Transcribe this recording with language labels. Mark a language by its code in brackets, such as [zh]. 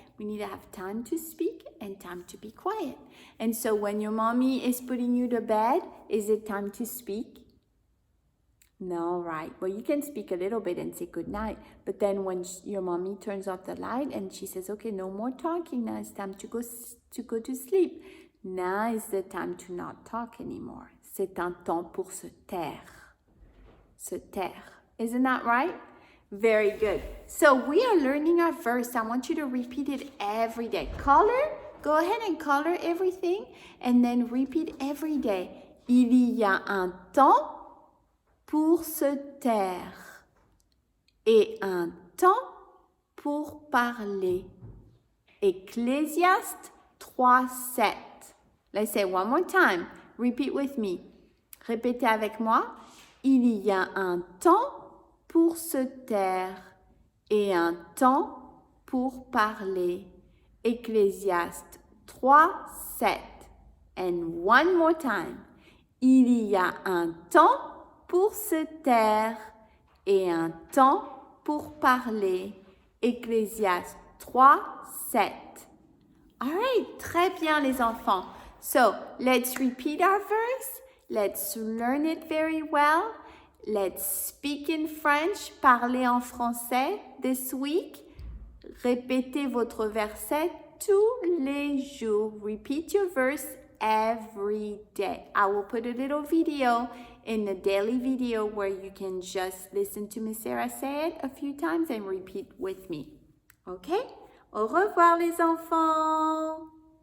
[en] We need to have time to speak and time to be quiet. And so when your mommy is putting you to bed, is it time to speak? No, right. Well, you can speak a little bit and say good night. But then when your mommy turns off the light and she says, okay, no more talking. Now it's time to go to sleep. Now is the time to not talk anymore. [fr] c'est un temps pour se taire. Se taire. [en] Isn't that right? Very good. So we are learning our verse. I want you to repeat it every day. Color, go ahead and color everything and then repeat every day. [fr] Il y a un temps pour se taire et un temps pour parler. Ecclésiaste 3:7. [en] Let's say it one more time. Repeat with me. [fr] Répétez avec moi. Il y a un temps pour se taire et un temps pour parler. [en] Ecclésiaste 3:7. And one more time. [fr] Il y a un temps pour se taire et un temps pour parler. Ecclésiaste 3:7. [en] All right, [fr] très bien les enfants. [en] So, let's repeat our verse. Let's learn it very well. Let's speak in French, [fr] parler en français [en] this week. [fr] Répétez votre verset tous les jours. [en] Repeat your verse every day. I will put a little video in the daily video where you can just listen to Miss Sarah say it a few times and repeat with me. Okay? [fr] Au revoir les enfants!